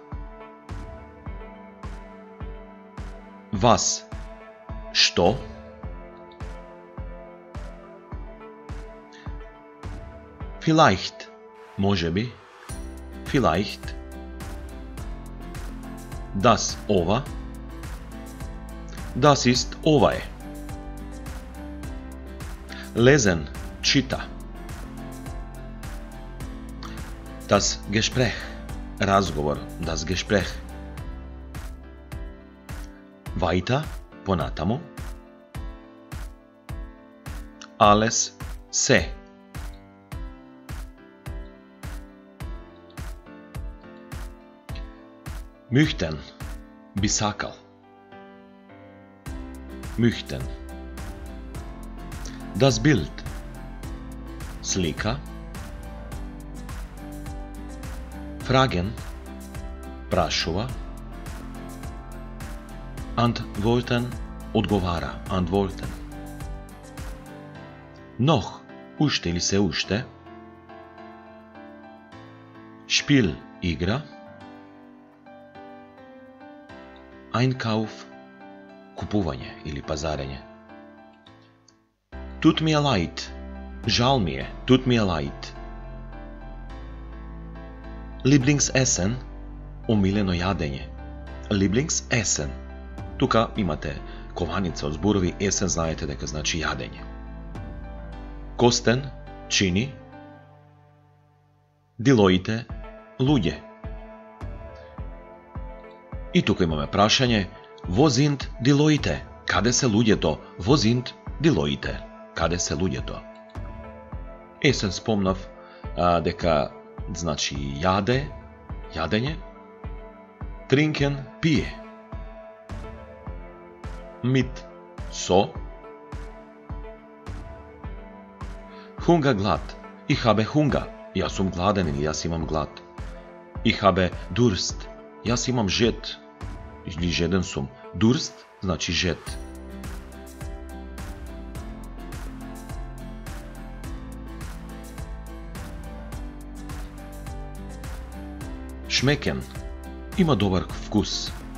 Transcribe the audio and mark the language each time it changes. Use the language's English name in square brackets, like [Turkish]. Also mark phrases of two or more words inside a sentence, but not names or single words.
[German] Was, што. Vielleicht, можеби. Vielleicht. Das, ова. Das ist, [Macedonian] ова е. [German] Lesen, чита. Das Gespräch, разговор, das Gespräch. Weiter, понатаму. Alles, [Macedonian] се. Möchten, би сакал. [German] Möchten. Das Bild, слика. Fragen, прашува. Antworten, одговара. Antworten. Noch, [Macedonian] уште или се уште. [German] Spiel, игра. [Macedonian] Einkauf, купување или пазарење. [German] Tut mir leid, [Macedonian] жал ми е. [German] Tut mir leid. Lieblingsessen, [Macedonian] омилено јадење. [German] Lieblingsessen. [Macedonian] Тука имате кованица од зборови, есен знаете дека значи јадење. Костен, чини. Дилоите, луѓе. И тука имаме прашање, [German] Wo sind die Leute? [Macedonian] Каде се луѓето? [German] Wo sind die Leute? [Macedonian] Каде се луѓето? Есен спомнав дека значи јаде, јадење. [German] Trinken, пие. Mit, со. Hunger, глад. Ich habe Hunger. [Macedonian] Јас сум гладен или јас имам глад. [German] Ich habe Durst. [Macedonian] Јас имам жед. Или жеден сум. Durst значи жед. Шмекен, има добар вкус.